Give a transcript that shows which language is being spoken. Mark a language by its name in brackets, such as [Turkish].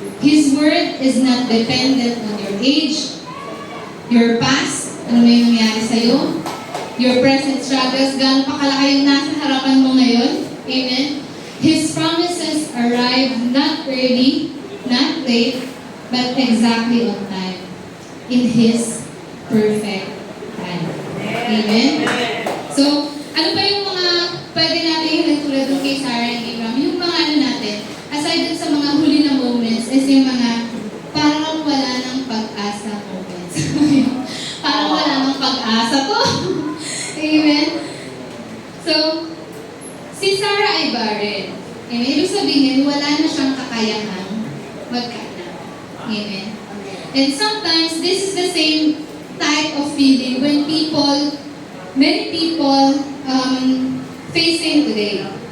[English] His word is not dependent on your age, your past, [Filipino] ano may nangyari sa'yo, [English] your present struggles, [Filipino] gaano pa kalaki yung nasa harapan mo ngayon. [English] Amen. His promises arrive not early, not late, but exactly on time. In His perfect time. Amen. [Filipino] So, ano pa yung mga pwede natin tulad ng kay Sarah and Abraham? Yung mga ano natin, aside dun sa mga huli na moments, is yung mga parang wala ng pag-asa moments. Parang wala ng pag-asa to. Amen? So, si Sarah ay barren. Amen? Ibig sabihin, wala na siyang kakayahang magkaanak. Amen? [English] And sometimes, this is the same type of feeling when many people facing today.